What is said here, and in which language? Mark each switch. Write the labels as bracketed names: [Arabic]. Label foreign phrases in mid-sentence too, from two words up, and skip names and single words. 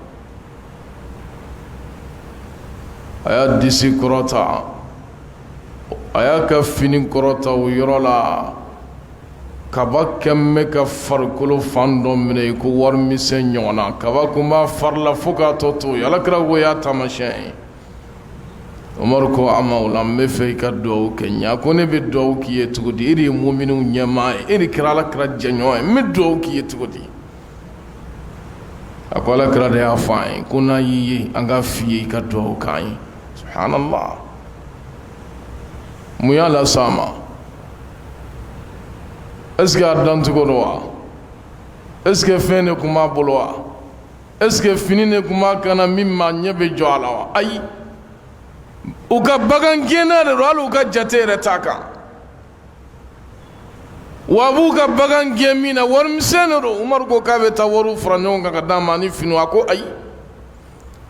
[Bambara] a y'a disi kɔrɔta a y'a ka fini kɔrɔta o yɔrɔ la kaba kɛn bɛ ka farikolo fan dɔ minɛ i ko warimisɛn ɲɔgɔn na kaba kun b'a fari la fo k'a tɔ to yen alakira ko y'a taamasiyɛn ye Umaru ko a ma o la n bɛ fɛ i ka duwawu kɛ n ye a ko ne bɛ duwawu k'i ye cogo di e de ye muminiw ɲɛmaa ye e de kɛra alakira jɛɲɔgɔn ye n bɛ duwawu k'i ye cogo di a ko alakira de y'a fɔ an ye ko n'a y'i ye an ka f'i ye i ka duwawu k'an ye subhanallah mun y'a las'a ma [French] est-ce que [Bambara] a dancogo don wa [French] est-ce que [Bambara] fɛn de tun b'a bolo wa [French] est-ce que [Bambara] fini de tun b'a kan na min ma ɲɛ bɛ jɔ a la wa ayi u ka bagan gɛnna de don hali u ka jate yɛrɛ t'a kan wa a b'u ka bagan gɛn min na warimisɛn de don Umaru ko k'a bɛ taa wariw fara ɲɔgɔn kan ka d'a ma ni finiw a ko ayi